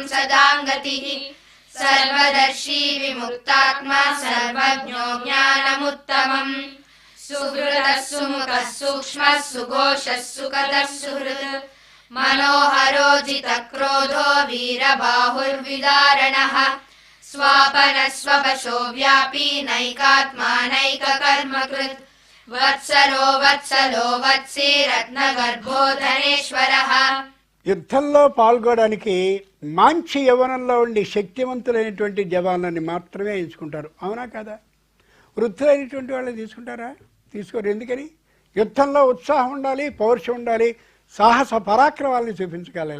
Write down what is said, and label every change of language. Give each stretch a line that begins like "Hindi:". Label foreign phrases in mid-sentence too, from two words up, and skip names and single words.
Sanskrit: सदाङ्गतिः सर्वदर्शी विमुक्तात्मा सर्वज्ञो ज्ञानमुत्तमम् सुहृदः सुमुखः सूक्ष्मः सुघोषः सुखदः सुहृत् मनोहरो जितक्रोधो वीरबाहुर्विदारणः स्वापनः स्ववशो व्यापी नैकात्मा नैककर्मकृत् वत्सलो वत्सलो वत्सी रत्नगर्भो धनेश्वरः.
Telugu: యుద్ధంలో పాల్గొనడానికి మంచి యవ్వనంలో ఉండి శక్తివంతులైనటువంటి జవాన్లని మాత్రమే ఎంచుకుంటారు. అవునా కదా? వృద్ధులైనటువంటి వాళ్ళని తీసుకుంటారా? తీసుకోరు. ఎందుకని? యుద్ధంలో ఉత్సాహం ఉండాలి, పౌరుషం ఉండాలి, సాహస పరాక్రమాలను చూపించగలగాలి.